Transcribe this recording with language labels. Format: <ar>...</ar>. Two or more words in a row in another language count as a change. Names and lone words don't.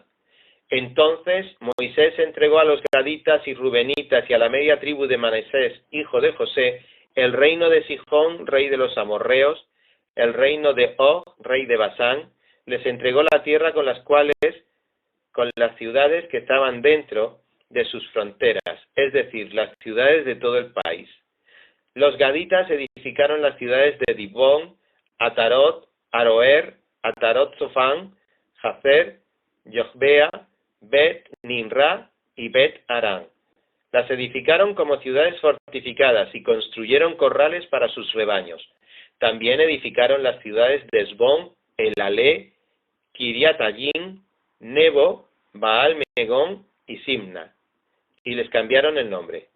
<es>Entonces Moisés entregó a los gaditas y rubenitas y a la media tribu de Manasés, hijo de José, el reino de Sihón, rey de los amorreos, el reino de Og, rey de Basán. Les entregó la tierra con las ciudades que estaban dentro de sus fronteras, es decir, las ciudades de todo el país. Los gaditas edificaron las ciudades de Dibón, Atarot, Aroer, Atarot Sofán, Jazer, Yogbea, Bet Nimra y Bet Arán. Las edificaron como ciudades fortificadas y construyeron corrales para sus rebaños. También edificaron las ciudades de Esbón, Elalé, Kiriatayim, Nebo, Baal-Megón y Simna, y les cambiaron el nombre.</es>